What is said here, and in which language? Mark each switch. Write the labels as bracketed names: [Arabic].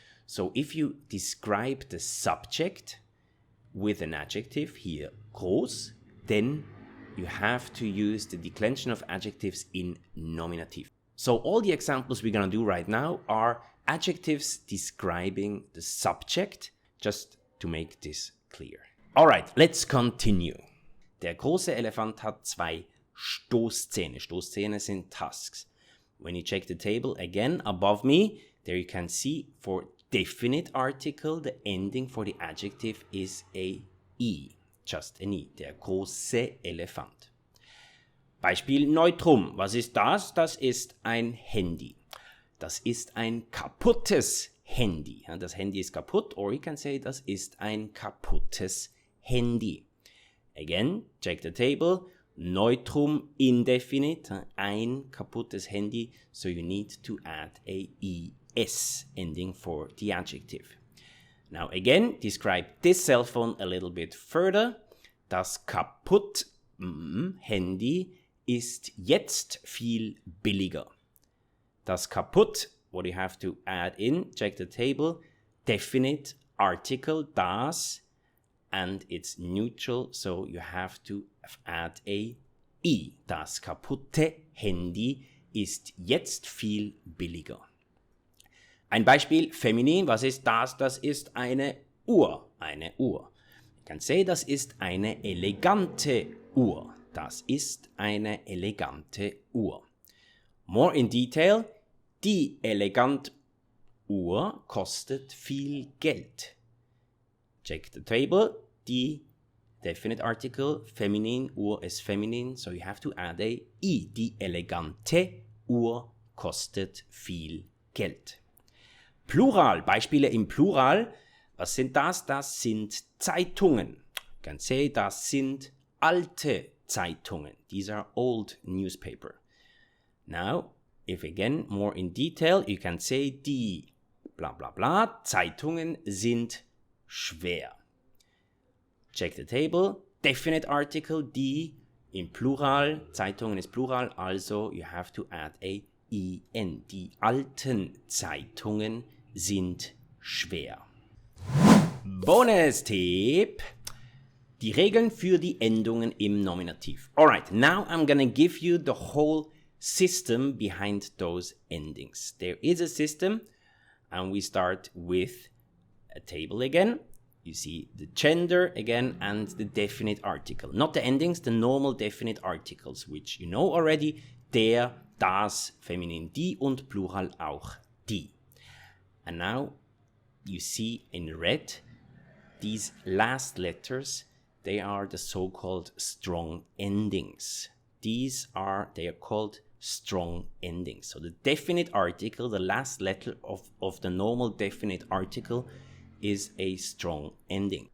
[English] So if you describe the subject with an adjective here, groß, then you have to use the declension of adjectives in nominative. So all the examples we're going to do right now are adjectives describing the subject, just to make this clear. Alright, let's continue. [German] Der große Elefant hat 2 Stoßzähne. Stoßzähne sind tusks. [English] When you check the table again above me, there you can see for definite article, the ending for the adjective is a I. Just an I. [German] Der große Elefant. Beispiel Neutrum. Was ist das? Das ist ein Handy. Das ist ein kaputtes Handy. Das Handy ist kaputt, [English] or you can say, [German] das ist ein kaputtes Handy. [English] Again, check the table. Neutrum, indefinite, [German] ein kaputtes Handy, [English] so you need to add a es ending for the adjective. Now again, describe this cell phone a little bit further. [German] Das kaputt Handy ist jetzt viel billiger. Das kaputt, [English] what you have to add in, check the table, definite article, das, and it's neutral, so you have to add a I. [German] Das kaputte Handy ist jetzt viel billiger. Ein Beispiel, feminin, was ist das? Das ist eine Uhr. Eine Uhr. [English] You can say, [German] das ist eine elegante Uhr. Das ist eine elegante Uhr. [English] More in detail, [German] die elegante Uhr kostet viel Geld. [English] Check the table. Die definite article, feminin, Uhr ist feminin, so you have to add a I. [German] Die elegante Uhr kostet viel Geld. Plural, Beispiele im Plural. Was sind das? Das sind Zeitungen. [English] You can say, [German] das sind alte Zeitungen. [English] These are old newspaper. Now, if again, more in detail, you can say, [German] die bla bla bla Zeitungen sind schwer. [English] Check the table. Definite article, die in Plural. [German] Zeitungen ist Plural, [English] also you have to add a in. [German] Die alten Zeitungen sind schwer. Bonus-Tipp. Die Regeln für die Endungen im Nominativ. [English] Alright, now I'm gonna give you the whole system behind those endings. There is a system, and we start with a table again. You see the gender again and the definite article. Not the endings, the normal definite articles, which you know already. [German] Der, das, feminin die und Plural auch die. [English] And now you see in red these last letters, they are the so-called strong endings. They are called strong endings. So the definite article, the last letter of the normal definite article is a strong ending.